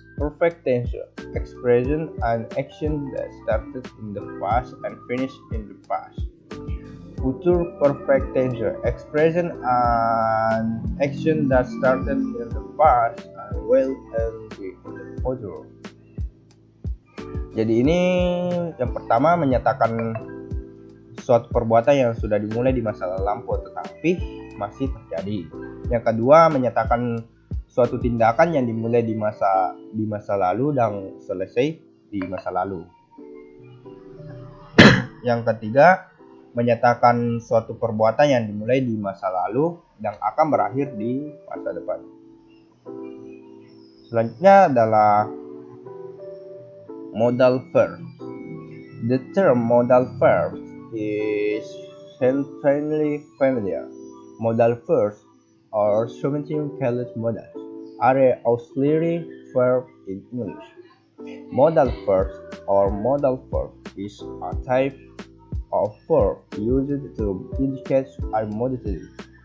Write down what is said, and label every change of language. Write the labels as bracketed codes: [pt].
[en] perfect tense expression an action that started in the past and finished in the past. Future perfect tense expression an action that started in the past and will end in the future. [id] Jadi ini yang pertama menyatakan suatu perbuatan yang sudah dimulai di masa lampau tetapi masih terjadi. Yang kedua menyatakan suatu tindakan yang dimulai di masa lalu dan selesai di masa lalu. Yang ketiga menyatakan suatu perbuatan yang dimulai di masa lalu dan akan berakhir di masa depan. Selanjutnya adalah modal verb. [en] The term modal verb is certainly familiar. Modal verbs or something called modals are an auxiliary verb in English. Modal verbs or modal verb is a type of verb used to indicate a modality.